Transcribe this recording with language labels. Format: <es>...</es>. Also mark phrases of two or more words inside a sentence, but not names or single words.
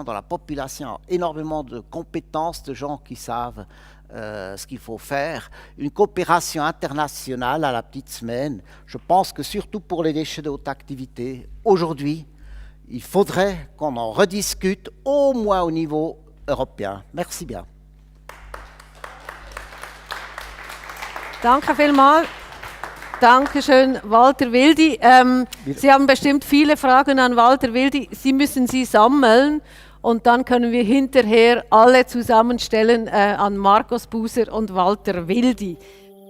<fr>Dans la population, il y a énormément de compétences, de gens qui savent ce qu'il faut faire. Une coopération internationale à la petite semaine. Je pense que surtout pour les déchets de haute activité, aujourd'hui, il faudrait qu'on en rediscute au moins au niveau européen. Merci bien.</fr> <de>Danke vielmals. Dankeschön, Walter Wildi. Sie haben bestimmt viele Fragen an Walter Wildi. Sie müssen sie sammeln und dann können wir hinterher alle zusammenstellen an Markus Buser und Walter Wildi.</de>